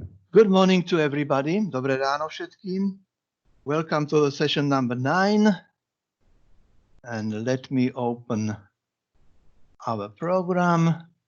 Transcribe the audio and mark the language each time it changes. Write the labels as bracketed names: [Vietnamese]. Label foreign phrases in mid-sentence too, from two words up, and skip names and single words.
[English] Good morning to everybody. [Slovak] Dobré ráno všetkým. [English] Welcome to the session number 9. And let me open our program.